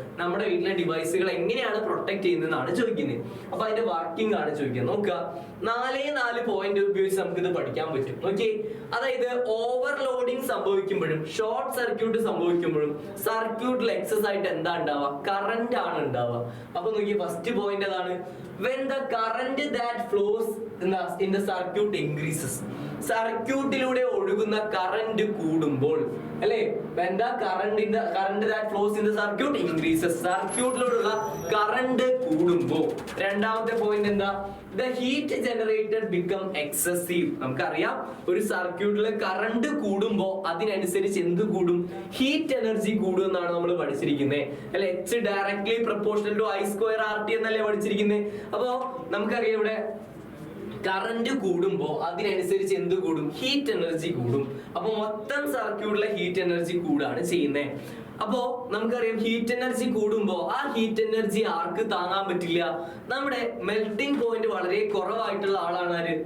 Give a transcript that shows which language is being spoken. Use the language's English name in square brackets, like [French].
[Malayalam] നമ്മുടെ വീട്ടിലെ ഡിവൈസുകൾ എങ്ങനെയാണ് പ്രൊട്ടക്ട് ചെയ്യുന്നതെന്നാണ് ചോദിക്കുന്നത്. അപ്പൊ അതിന്റെ വർക്കിംഗ് ആണ് ചോദിക്കുന്നത്. നോക്കുക, 4 പോയിന്റ് ഉപയോഗിച്ച് നമുക്ക് ഇത് പഠിക്കാൻ പറ്റും. ഓക്കെ, അതായത് ഓവർലോഡിങ് സംഭവിക്കുമ്പോഴും ഷോർട്ട് സർക്യൂട്ട് സംഭവിക്കുമ്പോഴും സർക്യൂട്ടിൽ എക്സസ് ആയിട്ട് എന്താ ഉണ്ടാവുക? കറന്റ് ആണ് ഉണ്ടാവുക. അപ്പൊ നോക്കി, ഫസ്റ്റ് പോയിന്റ് ഏതാണ്? [English] when the current that flows in the circuit increases. [Malayalam] സർക്യൂട്ടിലൂടെ ഒഴുകുന്ന കറന്റ് കൂടുമ്പോൾ അല്ലെ, [English] when the current that flows in the circuit increases. [Malayalam] സർക്യൂട്ടിലൂടെയുള്ള current കൂടുമ്പോൾ. രണ്ടാമത്തെ പോയിന്റ് എന്താ? [English] the heat generated become excessive. [Malayalam] നമുക്കറിയാം ഒരു സർക്യൂട്ടിലെ കറന്റ് കൂടുമ്പോൾ അതിനനുസരിച്ച് എന്ത് കൂടും? ഹീറ്റ് എനർജി കൂടും എന്നാണ് നമ്മൾ പഠിച്ചിരിക്കുന്നത് അല്ലെ. H directly proportional to I square RT എന്നല്ലേ പഠിച്ചിരിക്കുന്നത്. അപ്പോ നമുക്കറിയാം ഇവിടെ കറന്റ് കൂടുമ്പോ അതിനനുസരിച്ച് എന്ത് കൂടും? ഹീറ്റ് എനർജി കൂടും. അപ്പൊ മൊത്തം സർക്യൂട്ടിലെ ഹീറ്റ് എനർജി കൂടാണ് ചെയ്യുന്നത്. അപ്പോ നമുക്കറിയാം ഹീറ്റ് എനർജി കൂടുമ്പോ ആ ഹീറ്റ് എനർജി ആർക്ക് താങ്ങാൻ പറ്റില്ല? നമ്മുടെ മെൽറ്റിംഗ് പോയിന്റ് വളരെ കുറവായിട്ടുള്ള ആളാണ് ആര്?